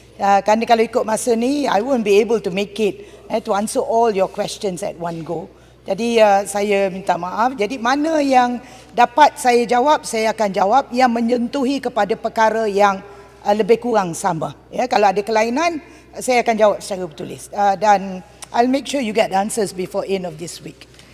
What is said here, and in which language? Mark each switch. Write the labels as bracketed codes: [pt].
[ms] Kerana kalau ikut masa ni, [en] I won't be able to make it to answer all your questions at one go. [ms] Jadi saya minta maaf. Jadi mana yang dapat saya jawab, saya akan jawab yang menyentuhi kepada perkara yang lebih kurang sama. Kalau ada kelainan, saya akan jawab secara bertulis. [en] Dan I'll make sure you get the answers before end of this week.